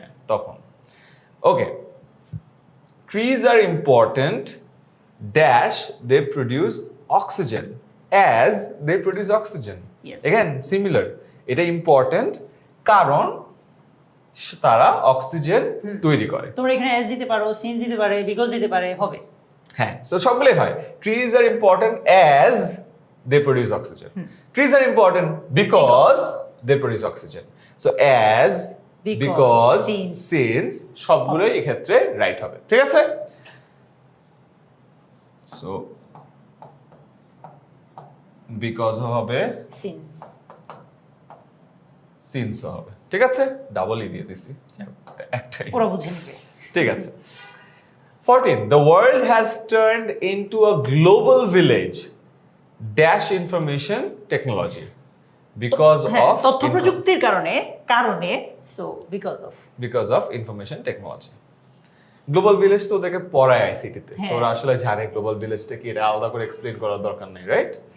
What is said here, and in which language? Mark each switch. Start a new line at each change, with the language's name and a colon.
English: তখন okay, trees are important, ড্যাশ they produce oxygen, as they produce oxygen. Yes. Again similar,
Bangla: এটা important কারণ তারা oxygen তৈরি করে। তোমরা এখানে এস দিতে পারো, সিন দিতে পারে, বিকজ দিতে পারে, হবে। হ্যাঁ, সো সবগুলোই হয়।
English: Trees are important as they produce oxygen. Trees are important because they produce oxygen.
Bangla: So as, because, since সবগুলোই এই ক্ষেত্রে রাইট হবে, ঠিক আছে? সো বিকজ হবে, সিন্স হবে, ঠিক আছে? ডাবলই দিয়ে দিছি, একটাই, ওরা বুঝে নেবে, ঠিক আছে।
English: 14, the world has turned into a global village, dash information technology, because of
Bangla: তথ্য প্রযুক্তির কারণে so
English: because of information technology.
Bangla: Global village তো ওদেরকে পড়ায় আইসিটিতে, সো ওরা আসলে জানে গ্লোবাল ভিলেজটা কি, এটা আলাদা করে এক্সপ্লেইন করার দরকার নেই, রাইট?